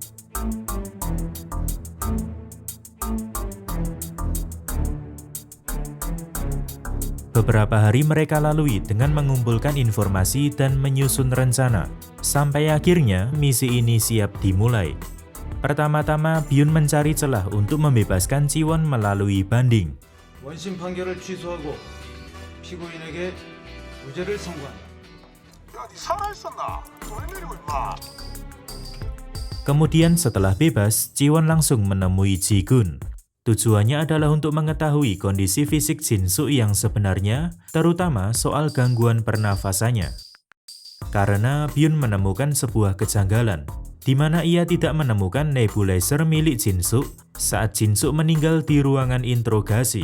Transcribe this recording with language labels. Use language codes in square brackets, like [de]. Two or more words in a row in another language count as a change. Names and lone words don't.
[id] Beberapa hari mereka lalui dengan mengumpulkan informasi dan menyusun rencana, sampai akhirnya misi ini siap dimulai. Pertama-tama, Byun mencari celah untuk membebaskan Jiwon melalui banding. [ko] 원심 판결을 취소하고 피고인에게 무죄를 선고한다. 야, 니 살아있었나? 또 웬일이고 임마? [id] Kemudian setelah bebas, Jiwon langsung menemui Ji-gun. Tujuannya adalah untuk mengetahui kondisi fisik Jin-soo yang sebenarnya, terutama soal gangguan pernafasannya. Karena Byun menemukan sebuah kejanggalan, di mana ia tidak menemukan nebulizer milik Jin-soo saat Jin-soo meninggal di ruangan interogasi.